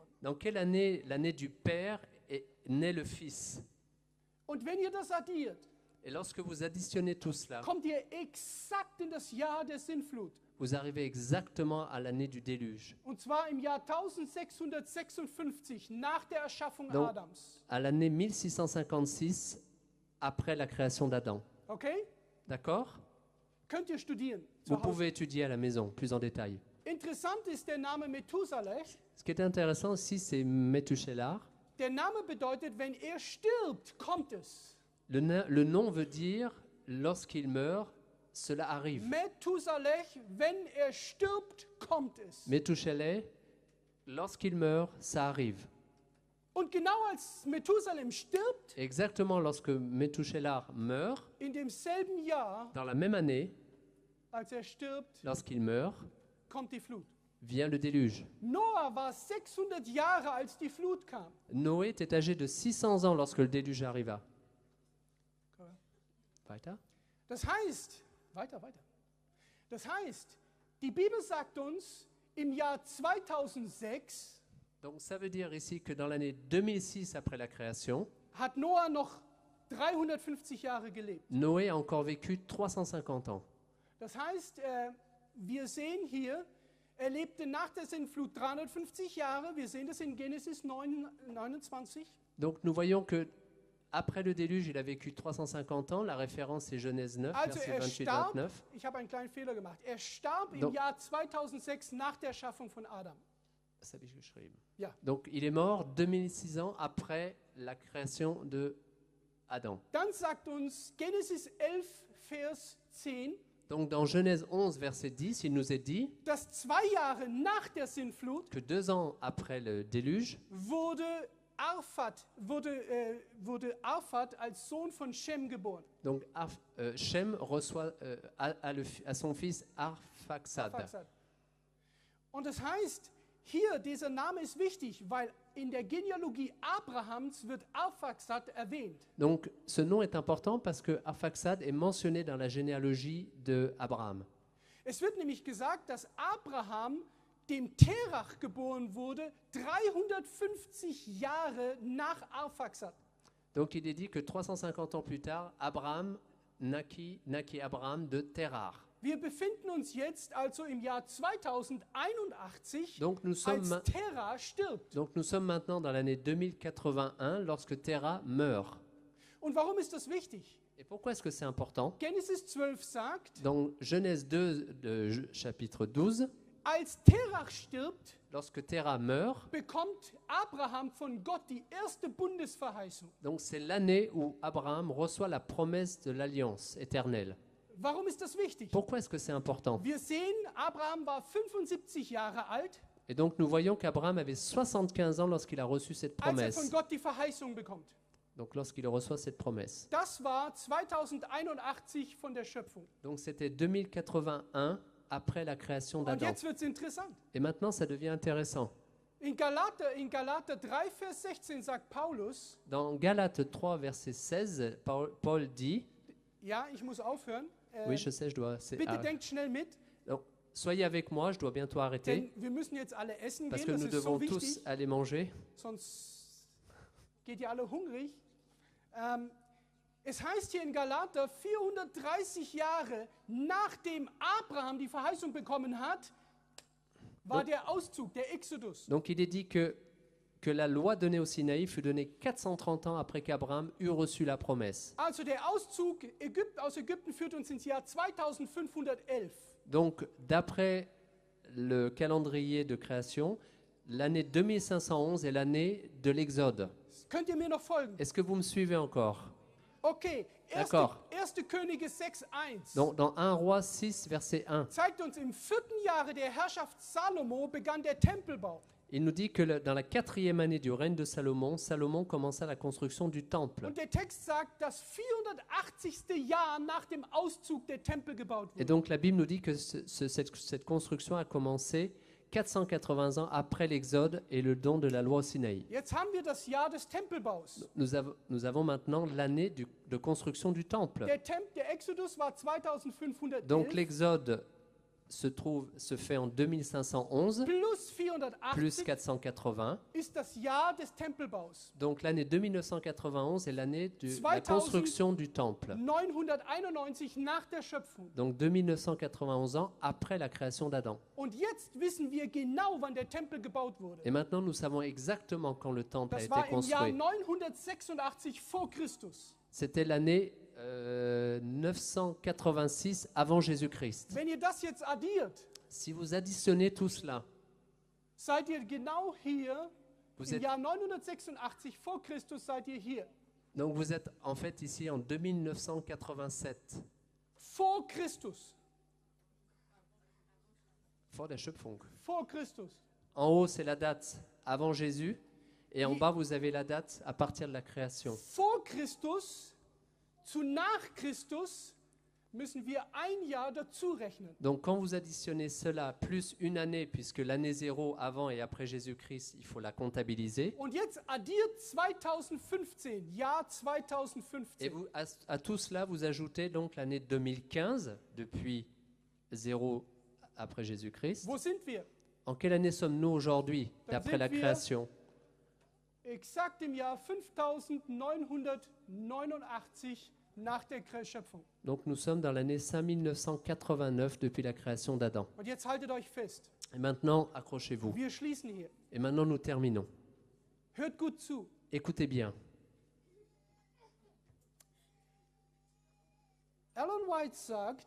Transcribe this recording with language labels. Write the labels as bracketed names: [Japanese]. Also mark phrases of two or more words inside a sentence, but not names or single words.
[French] Dans quelle année, l'année du père, est né le fils? [German] Und wenn ihr das addiert, [French] Et lorsque vous additionnez tout cela, [German] kommt ihr exakt in das Jahr der Sintflut. [French] vous arrivez exactement à l'année du déluge. [German] Und zwar im Jahr 1656 nach der Erschaffung [French] Donc, [German] Adams. [French] à l'année 1656, après la création d'Adam. [German] Okay? [French] D'accord? [German] Könnt ihr studieren. zu [French] Vous [German] Hause. [French] pouvez étudier à la maison, plus en détail. [German] Interessant ist der Name Methuselah. [French] Ce qui est intéressant aussi, c'est Methuselah. [German] Der Name bedeutet, wenn er stirbt, kommt es. [French] Le nom veut dire, lorsqu'il meurt, cela arrive. [German] Methuselah, wenn er stirbt, kommt es. [French] Methuselah, lorsqu'il meurt, ça arrive. [German] Und genau als Methuselah stirbt, [French] Exactement lorsque Methuselah meurt, [German] in demselben Jahr, [French] dans la même année, [German] als er stirbt, [French] lorsqu'il meurt, [German] kommt die Flut. [French] vient le déluge. [German] Noah war 600 Jahre, als die Flut kam. [French] Noé était âgé de 600 ans lorsque le déluge arriva. [German] Weiter? Das heißt, weiter. Das heißt, die Bibel sagt uns, im Jahr 2006 [French] Donc ça veut dire ici que dans l'année 2006 après la création, [German] hat Noah noch 350 Jahre gelebt. [French] Noé a encore vécu 350 ans. [German] Das heißt, wir sehen hier, er lebte nach der Sintflut 350 Jahre. Wir sehen das in Genesis 29. [French] Donc nous voyons que après le déluge, il a vécu 350 ans. La référence est Genèse 9, [German] Also [French] verset [German] er [French] 28-29. [German] starb, ich habe einen kleinen Fehler gemacht, er starb im [French] Donc- [German] Jahr 2006 nach der Erschaffung von Adam. Das habe ich geschrieben. Ja. [French] Donc il est mort 2006 ans après la création de Adam. [German] Dann sagt uns Genesis 11, Vers 10, [French] Donc dans Genèse 11, verset 10, il nous est dit [German] dass 2 Jahre nach der Sintflut [French] que 2 ans après le déluge, [German] wurde Arphaxad als Sohn von Shem geboren. [French] donc Shem reçoit à son fils Arphaxad. Arphaxad. [German] Und das heißt, hier, dieser Name ist wichtig, weil in der Genealogie Abrahams wird Arphaxad erwähnt. [French] Donc ce nom est important parce que Arphaxad est mentionné dans la généalogie de Abraham. [German] Es wird nämlich gesagt, dass Abraham dem Terach geboren wurde, 350 Jahre nach Arphaxad. [French] Donc il est dit que 350 ans plus tard, Abraham naquit Abraham de Terach. [German] Wir befinden uns jetzt also im Jahr 2081, [French] Donc nous sommes, [German] als Terah stirbt. [French] donc nous sommes maintenant dans l'année 2081 lorsque Terah meurt. [German] Und warum ist das wichtig? [French] Et pourquoi est-ce que c'est important? [German] Genesis 12 sagt, [French] Dans Genèse 2, chapitre 12, [German] als Terach stirbt, [French] lorsque Terah meurt, [German] bekommt Abraham von Gott die erste Bundesverheißung. [French] donc c'est l'année où Abraham reçoit la promesse de l'alliance éternelle. [German] Warum ist das wichtig? [French] Pourquoi est-ce que c'est important? [German] Wir sehen, Abraham war 75 Jahre alt, [French] Et donc nous voyons qu'Abraham avait 75 ans lorsqu'il a reçu cette [German] als er von [French] promesse. [German] Gott die Verheißung bekommt. [French] Donc lorsqu'il reçoit cette promesse. [German] Das war 2081 von der Schöpfung. [French] Donc c'était 2081 après la création [German] Und [French] d'Adam. [German] jetzt wird es interessant. [French] Et maintenant ça devient intéressant. [German] In Galater 3, Vers 16 sagt Paulus, [French] Dans Galates 3, verset 16, Paul dit, [German] ja, ich muss aufhören, [French] oui je sais, je dois... [German] bitte denkt schnell mit, [French] donc, soyez avec moi, je dois bientôt arrêter, [German] denn wir müssen jetzt alle essen [French] parce [German] gehen, [French] que [German] das [French] nous [German] ist so [French] devons tous [German] wichtig, [French] aller manger. [German] sonst geht ihr alle hungrig. Es heißt hier in Galater, 430 Jahre nachdem Abraham die Verheißung bekommen hat, war der Auszug, der Exodus. [French] Donc il est dit que que la loi donnée au Sinaï fut donnée 430 ans après qu'Abraham eut reçu la promesse. [German] Also der Auszug aus Ägypten führt uns ins Jahr 2511. [French] Donc, d'après le calendrier de création, l'année 2511 est l'année de l'Exode. [German] Könnt ihr mir noch folgen? [French] Est-ce que vous me suivez encore? [German] Okay, 1. [French] D'accord. [German] Könige 6,1 [French] Donc, dans 1 Roi 6, verset 1, [German] zeigt uns, im 4. Jahre der Herrschaft Salomo begann der Tempelbau. [French] il nous dit que dans la 4e année du règne de Salomon, Salomon commença la construction du temple. [German] Und der Text sagt, dass 480. Jahr nach dem Auszug der Tempel gebaut [French] Et [German] wurde. [French] donc, la Bible nous dit que cette construction a commencé 480 ans après l'Exode et le don de la loi au Sinaï. [German] Jetzt haben wir das Jahr des Tempelbaus. [French] Nous avons maintenant l'année de construction du temple. [German] Der Exodus war 2511 [French] Donc l'Exode se fait en 2511 [German] plus [French] plus [German] 480 [French] 480. [German] ist das Jahr des Tempelbaus. [French] Donc l'année 2991 est l'année de la [German] 2000. [French] construction du temple. [German] 991 nach der Schöpfung. [French] Donc 2991 ans après la création d'Adam. [German] Und jetzt wissen wir genau, wann der Tempel gebaut wurde. [French] Et maintenant nous savons exactement quand le temple a [German] Das [French] été [German] war im Jahr [French] construit. [German] 986 vor Christus. [French] C'était l'année 986 avant Jésus-Christ. [German] Wenn ihr das jetzt addiert, [French] Si vous additionnez tout cela, [German] seid ihr genau hier. [French] vous [German] Im [French] êtes, [German] Jahr 986 vor Christus seid ihr hier. [French] donc vous êtes en fait ici en 2987. [German] Vor Christus. Vor der Schöpfung. Vor Christus. [French] En haut, c'est la date avant Jésus, et en Oui. bas, vous avez la date à partir de la création. [German] Vor Christus zu nach Christus müssen wir ein Jahr dazu rechnen. [French] Donc, quand vous additionnez cela plus une année, puisque l'année 0 avant et après Jésus-Christ, il faut la comptabiliser, [German] Und jetzt addiert 2015, Jahr [French] et 2015. vous, à tout cela, vous ajoutez donc l'année 2015, depuis 0 après Jésus-Christ. [German] Wo sind wir? [French] En quelle année sommes-nous aujourd'hui, [German] Dann [French] d'après [German] sind [French] la [German] wir- [French] création? [German] Exakt im Jahr 5989 nach der Schöpfung. [French] Donc, nous sommes dans l'année 5989 depuis la création d'Adam. [German] Und jetzt haltet euch fest. [French] Et maintenant, accrochez-vous. [German] Wir schließen hier. [French] Et maintenant, nous terminons. [German] Hört gut zu. [French] Écoutez bien. [German] Ellen White sagt,